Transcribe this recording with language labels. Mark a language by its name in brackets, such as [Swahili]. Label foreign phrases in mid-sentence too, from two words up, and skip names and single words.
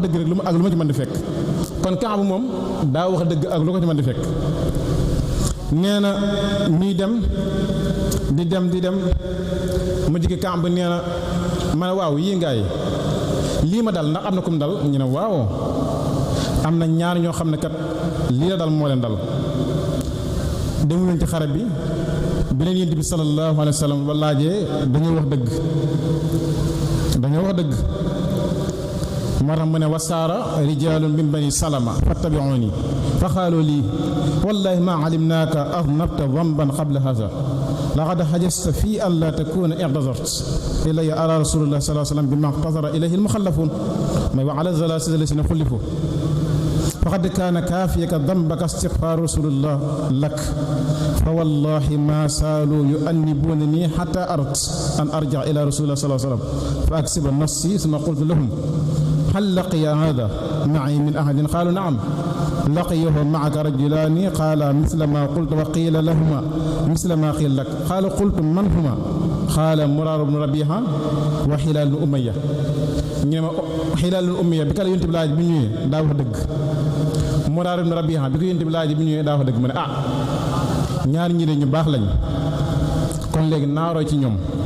[Wolof] dëgg rek lu ma ci mën di fekk kon Kaab moom daa wax dëgg ak lu ko ci mën di fekk nee na ñuy dem di dem mu jigi Kaab nee na ma ne waaw yii ngaay lii ma dal ndax am na kum dal ñu ne waaw am na ñaar ñoo xam ne kat lii la dal moo leen dal demu leen ci xare bi leen yent bi [Arabic] صلى الله عليه وسلم [Wolof] laajee dañoo wax dëgg moo tax mu ne [Arabic] وثار رجال من بني سلمة فاتبعوني فقالوا لي والله ما علمناك أذنبت ذنبا قبل هذا لقد عجزت في أن لا تكون اعتذرت إلي على رسول الله صلى الله عليه وسلم بما اعتذر إليه المخلفون مي وعلى الثلاثة الذين خلفوا فقد كان كافيك ذنبك استغفار رسول الله لك فوالله ما زالوا يؤنبونني حتى أردت أن أرجع إلى رسول الله صلى الله عليه و سلم فأكسب نفسي ثم قلت لهم هل لقي هذا معي من أحد قالوا نعم لقيه معك رجلان قال مثل ما قلت وقيل لهما مثل ما قيل لك قال قلت من هما قال مرار بن ربيعة وهلال بن أمية [Wolof] ñu ne ma Hilaal ibn Umayya bi ka la yonent bi laaj bi ñëwee daa wax dëgg Muraar ibn Rabiha bi ko yonent bi laaj bi ñëwee daa wax dëgg mu ne ñaar ñi de ñu baax lañ kon léegi naaroo ci ñoom